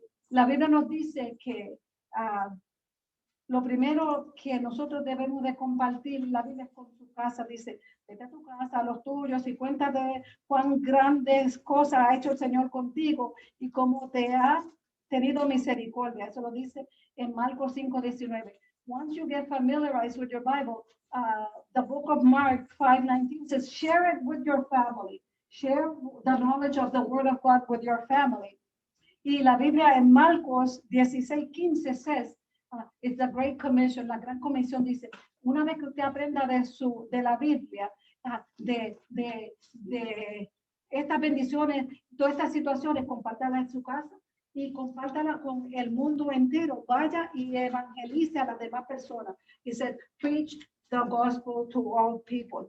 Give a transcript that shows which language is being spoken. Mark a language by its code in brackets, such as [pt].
[es] La Biblia nos dice que lo primero que nosotros debemos de compartir la Biblia es con su casa. Dice, vete a tu casa, a los tuyos, y cuéntate cuán grandes cosas ha hecho el Señor contigo y cómo te ha tenido misericordia. Eso lo dice en Marcos 5:19. [en] Once you get familiarized with your Bible, the book of Mark 5:19 says, share it with your family. Share the knowledge of the Word of God with your family. [es] Y la Biblia en Marcos 16:15 [en] says, it's a great commission. [es] La gran comisión dice, una vez que usted aprenda de la Biblia, de estas bendiciones, todas estas situaciones, compártala en su casa y compártala con el mundo entero. Vaya y evangelice a las demás personas. [en] He said, preach the gospel to all people.